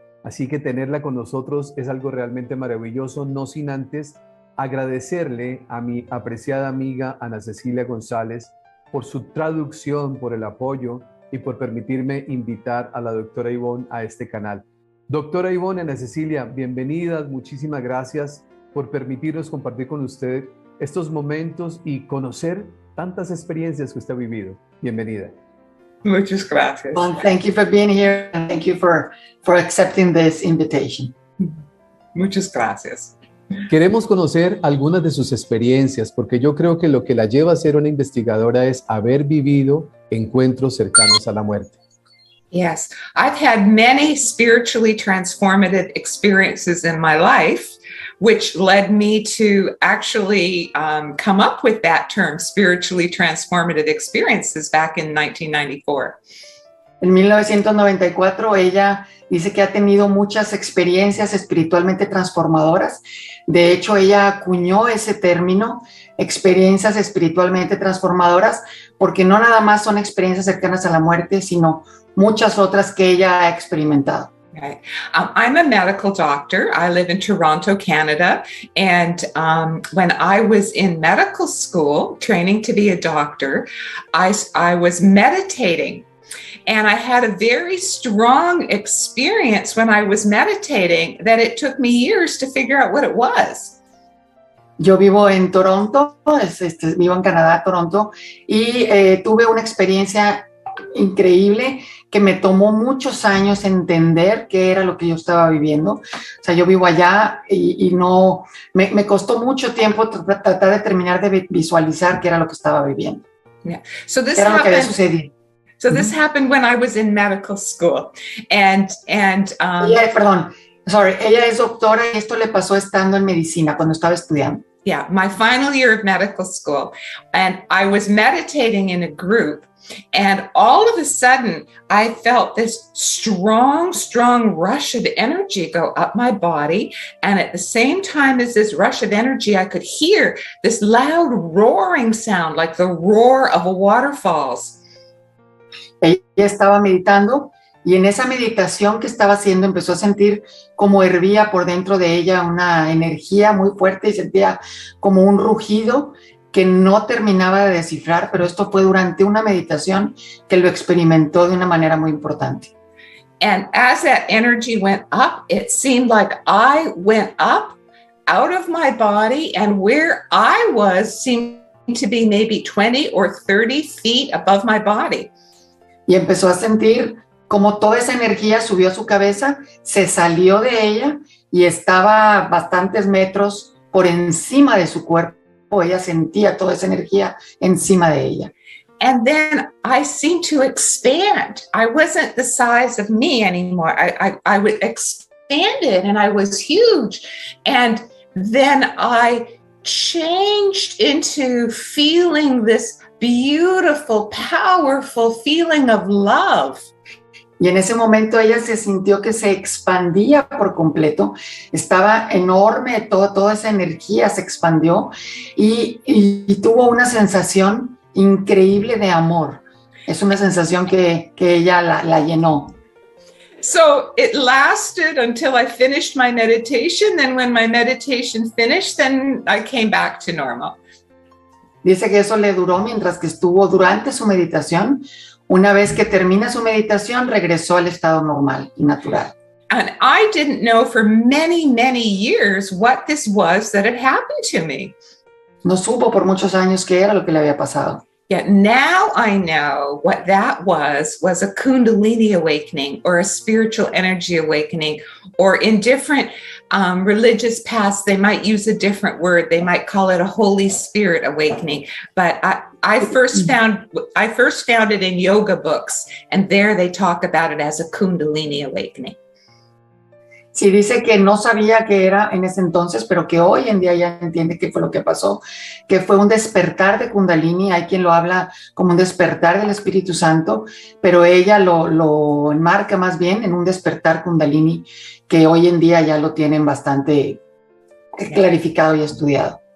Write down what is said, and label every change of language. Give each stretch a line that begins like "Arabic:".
Spanish: Así que tenerla con nosotros es algo realmente maravilloso, no sin antes agradecerle a mi apreciada amiga Ana Cecilia González por su traducción, por el apoyo y por permitirme invitar a la doctora Yvonne a este canal. Doctora Yvonne, Ana Cecilia, bienvenidas, muchísimas gracias por permitirnos compartir con usted estos momentos y conocer tantas experiencias que usted ha vivido. Bienvenida. Muchas gracias.
English: Well, thank you for being here and thank you for accepting this invitation.
Spanish: Muchas gracias. Queremos conocer algunas de sus experiencias porque yo creo que lo que la lleva a ser una investigadora es haber vivido encuentros cercanos a la muerte.
English: Yes, I've had many spiritually transformative experiences in my life, which led me to actually come up with that term, spiritually transformative experiences, back in 1994.
Spanish: En 1994 ella dice que ha tenido muchas experiencias espiritualmente transformadoras. De hecho, ella acuñó ese término, experiencias espiritualmente transformadoras, porque no nada más son experiencias cercanas a la muerte, sino muchas otras que ella ha experimentado.
English: Okay. I'm a medical doctor. I live in Toronto, Canada. And when I was in medical school, training to be a doctor, I was meditating. And I had a very strong experience when I was meditating that it took me years to figure out what it was.
Spanish: Yo vivo en Toronto, vivo en Canadá, Toronto, y tuve una experiencia increíble que me tomó muchos años entender qué era lo que yo estaba viviendo. O sea, yo vivo allá y no, me costó mucho tiempo tratar de terminar de visualizar qué era lo que estaba viviendo.
English: Yeah. So this
Spanish: era
English: happened,
Spanish: lo que había sucedido.
English: So this happened when I was in medical school.
Spanish: Ella es doctora y esto le pasó estando en medicina, cuando estaba estudiando.
English: Yeah, my final year of medical school. And I was meditating in a group. And all of a sudden, I felt this strong, strong rush of energy go up my body. And at the same time as this rush of energy, I could hear this loud roaring sound, like the roar of a waterfalls.
Spanish: Ella estaba meditando y en esa meditación que estaba haciendo empezó a sentir como hervía por dentro de ella una energía muy fuerte y sentía como un rugido que no terminaba de descifrar, pero esto fue durante una meditación que lo experimentó de una manera muy importante.
English: And as that energy went up, it seemed like I went up out of my body, and where I was seemed to be maybe 20 or 30 feet above my body.
Spanish: Y empezó a sentir como toda esa energía subió a su cabeza, se salió de ella y estaba bastantes metros por encima de su cuerpo. Ella sentía toda esa energía encima de ella.
English: And then I seemed to expand. I wasn't the size of me anymore. I expanded and I was huge. And then I changed into feeling this beautiful, powerful feeling of love.
Spanish: Y en ese momento ella se sintió que se expandía por completo, estaba enorme, toda esa energía se expandió y tuvo una sensación increíble de amor. Es una sensación que ella la llenó.
English: So it lasted until I finished my meditation, and when my meditation finished, then I came back to normal.
Spanish: Dice que eso le duró mientras que estuvo durante su meditación. Una vez que termina su meditación, regresó al estado normal y natural.
English: And I didn't know for many, many years what this was that had happened to me.
Spanish: No supo por muchos años qué era lo que le había pasado.
English: Yet now I know what that was a Kundalini awakening or a spiritual energy awakening, or in different religious past, they might use a different word. They might call it a Holy Spirit awakening. But I first found it in yoga books, and there they talk about it as a Kundalini awakening.
Spanish: Sí, dice que no sabía qué era en ese entonces, pero que hoy en día ya entiende qué fue lo que pasó, que fue un despertar de Kundalini. Hay quien lo habla como un despertar del Espíritu Santo, pero ella lo enmarca más bien en un despertar Kundalini, que hoy en día ya lo tienen bastante clarificado y estudiado.